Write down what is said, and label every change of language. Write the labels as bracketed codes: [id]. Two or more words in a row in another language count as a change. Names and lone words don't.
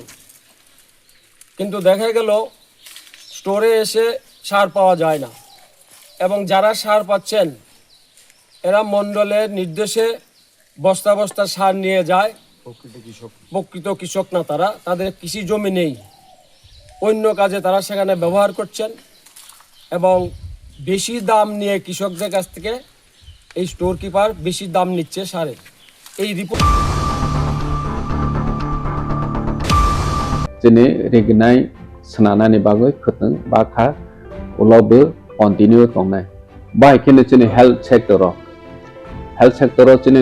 [bn] কিন্তু দেখা গেল স্টোরে এসে সার পাওয়া যায় না, এবং যারা সার পাচ্ছেন এরা মণ্ডলের নির্দেশে বস্তা বস্তা সার নিয়ে যায়। প্রকৃত কৃষক না তারা, তাদের কৃষি জমি নেই, অন্য কাজে তারা সেখানে ব্যবহার করছেন এবং বেশি দাম নিয়ে কৃষকদের কাছ থেকে এই স্টোর কিপার বেশি দাম নিচ্ছে সারের। এই রিপোর্ট [trp] Jene regnai senana ni bagoi khuteng bakha ulobe continue tongnai. Bai kene jene [en] health sector [trp] jene